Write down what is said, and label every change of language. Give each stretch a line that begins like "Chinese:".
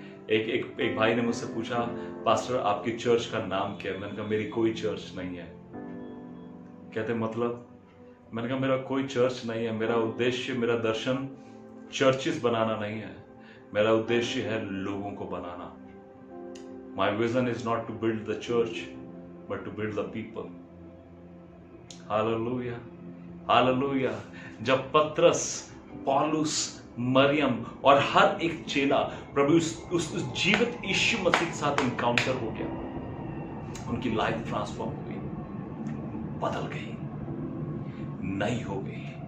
Hindi: एक भाई ने मुझसे पूछा, पास्टर आपकी चर्च का नाम क्या है? मैंने कहा मेरी कोई चर्च नहीं है। कहते मतलब? मैंने कहा मेरा कोई चर्च नहीं है। मेरा उद्देश्य, मेरा दर्शन चर्चेस बनाना नहीं है। मेरा उद्देश्य है लोगों को बनाना।
English: My vision is not to build the church, but to build the people.
Hindi: Hallelujah, hallelujah. जब पतरस, पौलुस, मरियम और हर एक चेला प्रभु उस जीवित यीशु मसीह के साथ इनकाउंटर हो गया, उनकी लाइफ ट्रांसफॉर्म हो गई, बदल गई, नई हो गई।